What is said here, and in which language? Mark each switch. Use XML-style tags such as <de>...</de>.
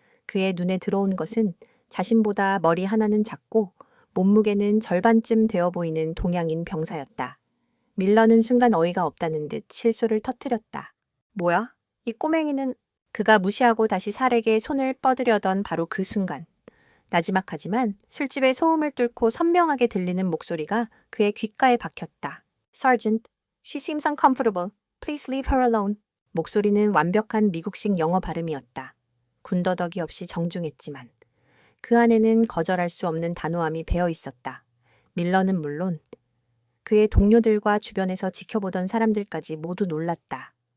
<ko>그의 눈에 들어온 것은 자신보다 머리 하나는 작고 몸무게는 절반쯤 되어 보이는 동양인 병사였다. 밀러는 순간 어이가 없다는 듯 실소를 터뜨렸다. 뭐야? 이 꼬맹이는... 그가 무시하고 다시 살에게 손을 뻗으려던 바로 그 순간. 나지막하지만 술집의 소음을 뚫고 선명하게 들리는 목소리가 그의 귓가에 박혔다.</ko> <en>Sergeant, she seems uncomfortable. Please leave her alone.</en> <ko>목소리는 완벽한 미국식 영어 발음이었다. 군더더기 없이 정중했지만 그 안에는 거절할 수 없는 단호함이 배어 있었다. 밀러는 물론 그의 동료들과 주변에서 지켜보던 사람들까지 모두 놀랐다.</ko>